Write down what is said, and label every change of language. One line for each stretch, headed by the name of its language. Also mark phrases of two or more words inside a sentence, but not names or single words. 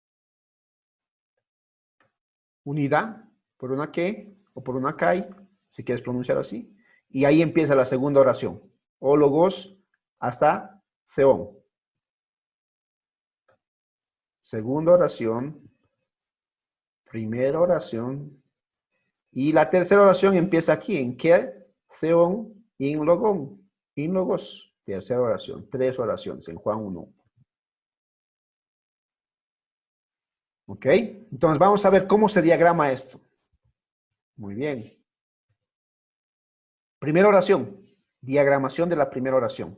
Spanish: Unida por una que o por una kai, si quieres pronunciar así. Y ahí empieza la segunda oración.
Greek: Ὁ λόγος
Spanish: hasta theon. Segunda oración. Primera oración. Y la tercera oración empieza aquí, en que,
Greek: θεόν, ἦν λόγον, ἦν λόγος.
Spanish: Tercera oración, 3 oraciones en Juan 1. ¿Ok? Entonces vamos a ver cómo se diagrama esto. Muy bien. Primera oración, diagramación de la primera oración.